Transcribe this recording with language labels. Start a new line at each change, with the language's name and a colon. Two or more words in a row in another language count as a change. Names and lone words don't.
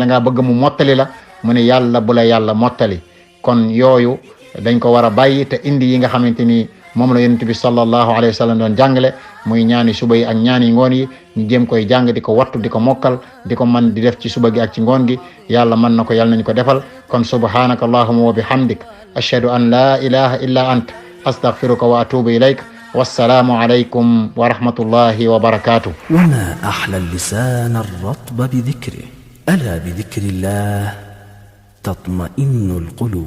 Wolof: ngaa bëgg mu mottali la mu ne yàlla bu la yàlla mottali kon yooyu dañ ko war a bàyyi te indi yi nga xamante ni moom la yonent bi
Arabic: صلى الله عليه وسلم
Wolof: doon jàngale muy ñaani suba yi ak ñaani ngoon yi ñu jéem koy jàng di ko wattu di ko mokkal di ko man di def ci suba gi ak ci ngoon gi yàlla mën na ko yàlla nañu ko defal kon
Arabic: سبحانك اللهم وبحمدك أشهد أن لا إله إلا أنت أستغفرك وأتوب إليك والسلام عليكم ورحمة الله وبركاته. وما أحلى اللسان الرطب بذكره ألا بذكر الله تطمئن القلوب.